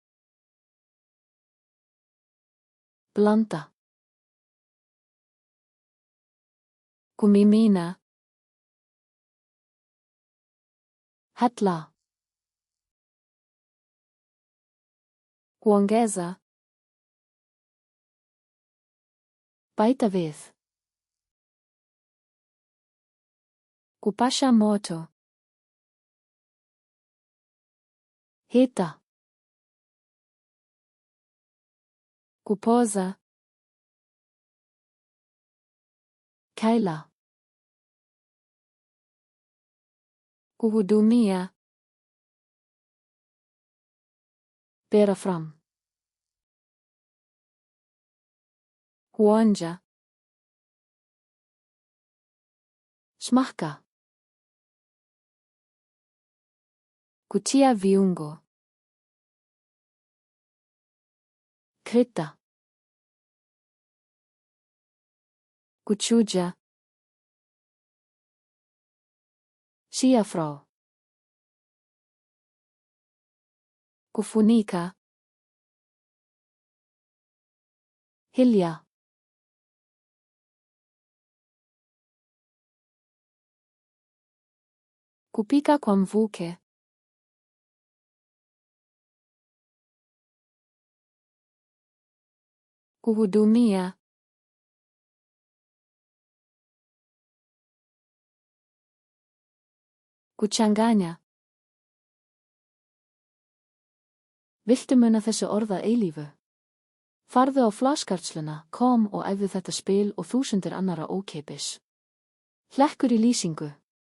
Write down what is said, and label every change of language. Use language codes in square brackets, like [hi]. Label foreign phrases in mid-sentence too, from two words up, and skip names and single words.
[is] Blanda. [sw] Kumimina. [is] Hella. [sw] Kuongeza. [is] Bæta við. [sw] Kupasha moto. [is] Hita. [sw] Kupoza. [is] Kæla. [sw] Kuhudumia. [is] Bera fram. [sw] Kuonja. [is] Smakka. [sw] Kutia viungo. [is] Krydda. [sw] Kuchuja. [is] Segja frá. [sw] Kufunika. [is] Hylja. [sw] Kupika kwa mvuke. Kuhudumia. Kuchanganya. [is] Viltu muna þessi orð að eilífu? Farðu á flashkartsluna, kom og æfðu þetta spil og þúsundir annara ókeypis. Hlekkur í lýsingu.